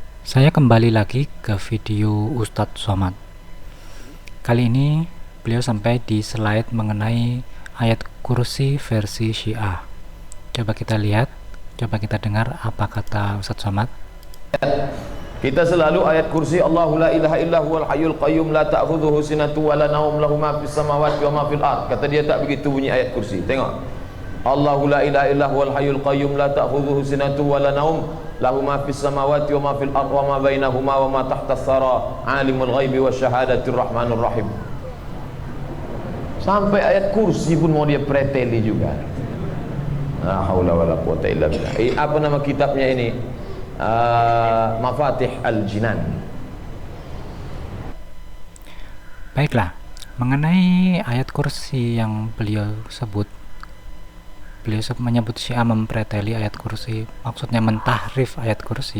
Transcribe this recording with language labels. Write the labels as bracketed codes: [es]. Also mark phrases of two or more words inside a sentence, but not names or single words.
[id] Saya kembali lagi ke video Ustadz Somad. Kali ini beliau sampai di slide mengenai ayat kursi versi Syiah. Coba kita lihat, coba kita dengar apa kata Ustadz Somad. Kita selalu ayat kursi [ar] الله لا إله إلا هو الحي القيوم لا تأخذه سنة ولا نوم له ما في السماوات وما في الأرض. [id] Kata dia tak begitu bunyi ayat kursi. Tengok. [ar] الله لا إله إلا هو الحي القيوم لا تأخذه سنة ولا نوم له ما في السماوات وما في الأرض وما بينهما وما تحت الثرى عالم الغيب والشهادة الرحمن الرحيم. [id] Sampai ayat kursi pun mau dia preteli juga. [ar] لا حول ولا قوة إلا بالله. [id] Apa nama kitabnya ini? Mafatih Al-Jinan. Baiklah, mengenai ayat kursi yang beliau sebut, beliau menyebut Syiah mempreteli ayat kursi, maksudnya mentahrif ayat kursi.